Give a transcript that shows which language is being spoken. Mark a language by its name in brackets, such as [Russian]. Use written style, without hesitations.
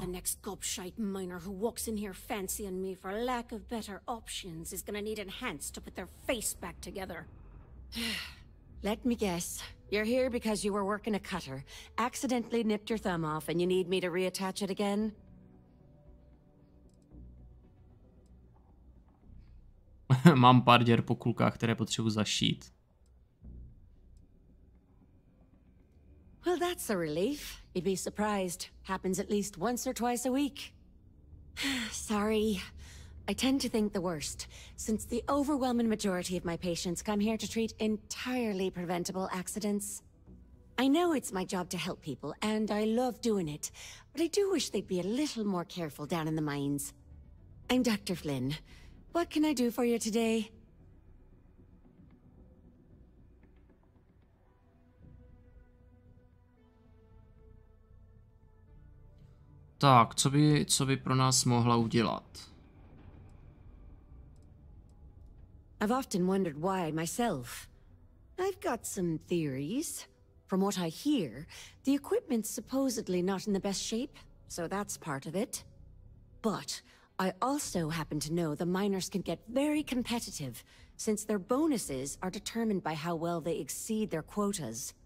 [English] The next gobshite miner who walks in here fancying me for lack of better options is gonna need enhanced to put their face back together. Let me guess. You're here because you were working a cutter, accidentally nipped your thumb off, and you need me to reattach it again? [Czech] Mám pár děr po kulkách, které potřebuji zašít. [English] Well, that's a relief. You'd be surprised. Happens at least once or twice a week. Sorry. I tend to think the worst, since the overwhelming majority of my patients come here to treat entirely preventable accidents. I know it's my job to help people, and I love doing it, but I do wish they'd be a little more careful down in the mines. I'm Dr. Flynn. What can I do for you today? [Czech] Tak, co by pro nás mohla udělat? [English] I've often wondered why myself. I've got some theories. From what I hear, the equipment's supposedly not in the best shape, so that's part of it. But I also happen to know the miners can get very competitive, since their bonuses are determined by how well they exceed their quotas.